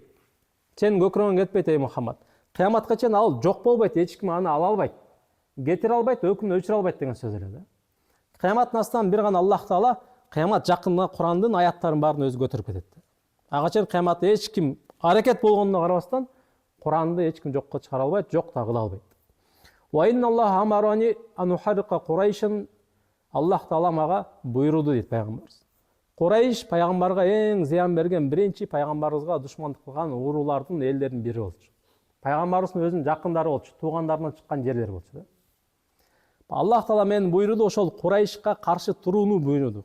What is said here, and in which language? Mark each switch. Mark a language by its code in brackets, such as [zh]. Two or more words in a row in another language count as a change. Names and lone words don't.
[ky] Сенин көкүрөгүңөн кетпейт ey Мухаммад. Кыяматка чейин ал жок болбойт, эч ким аны ала албайт. Кетире албайт, өкүмдү өчүрө албайт деген сөз эле да. Кыяматтын астынан бир гана Аллах Таала кыямат жакында Курандын аяттарын баарын өзү көтөрүп кетет. Ага чейин кыяматта эч ким аракет болгонуна карабастан Куранды эч ким жокко чыгара албайт, жок да кыла албайт. [ar] وإن الله أمرني أن أحرق قريشا. [ky] Аллах Таала мага буйруду дейт пайгамбарыбыз. Курайш пайгамбарга эң зыян берген, биринчи пайгамбарыбызга душмандык кылган уруулардын элдеринин бири болчу. Пайгамбарыбыздын өзүнүн жакындары болчу, туугандарынан чыккан жерлери болчу да. Аллах Таала мен буйруду, ошол Курайшка каршы турууну буйруду.